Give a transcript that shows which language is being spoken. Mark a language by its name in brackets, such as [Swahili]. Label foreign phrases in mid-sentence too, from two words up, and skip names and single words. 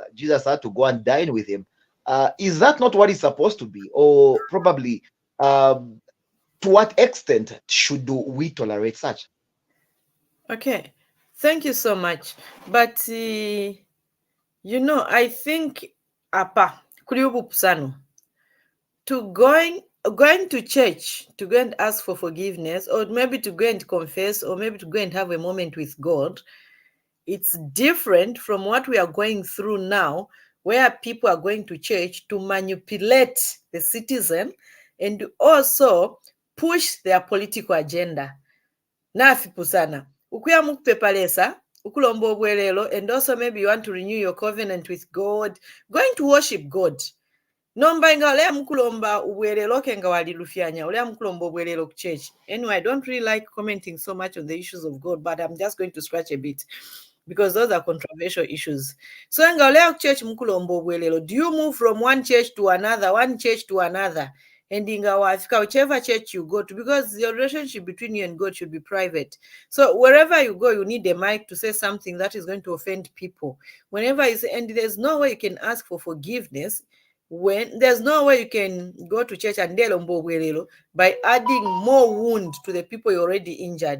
[English] Jesus had to go and dine with him. Is that not what it's supposed to be? Or probably to what extent should we tolerate such? Okay, thank you so much. But I think [Bemba] apa kuri ubupusano [English] to going to church to go and ask for forgiveness, or maybe to go and confess, or maybe to go and have a moment with God, it's different from what we are going through now, where people are going to church to manipulate the citizen and also push their political agenda. [Bemba] Nafipu sana ukuya mukupepalesa ukulomba obwerero, [English] and also maybe you want to renew your covenant with God, going to worship God. [Bemba] Nomba nga olea mukulomba ubwerero ke nga walilufyanya olea mukulomba obwerero ku church. [English] Anyway, I don't really like commenting so much on the issues of God, but I'm just going to scratch a bit because those are controversial issues. [Bemba] So nga olea ku church mukulomba obwerero, [English] do you move from one church to another, and [Bemba] inga wafika [English] whichever church you go to, because your relationship between you and God should be private. So wherever you go, you need a mic to say something that is going to offend people. Whenever you say, and there's no way you can ask for forgiveness when there's no way you can go to church and by adding more wound to the people you already injured.